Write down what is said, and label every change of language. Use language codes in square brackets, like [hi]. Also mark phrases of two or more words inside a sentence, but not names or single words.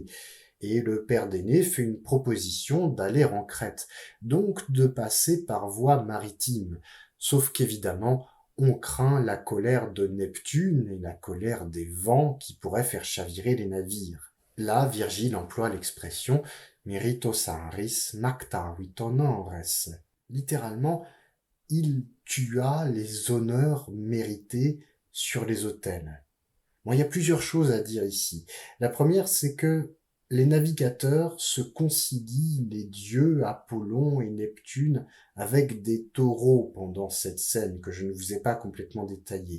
[fr] Et le père d'Énée fait une proposition d'aller en Crète, donc de passer par voie maritime. Sauf qu'évidemment, on craint la colère de Neptune et la colère des vents qui pourraient faire chavirer les navires. Là, Virgile emploie l'expression [la] meritos anris macta vitonores. [fr] Littéralement, il tua les honneurs mérités sur les autels. Bon, il y a plusieurs choses à dire ici. La première, c'est que les navigateurs se concilient les dieux Apollon et Neptune avec des taureaux pendant cette scène que je ne vous ai pas complètement détaillée.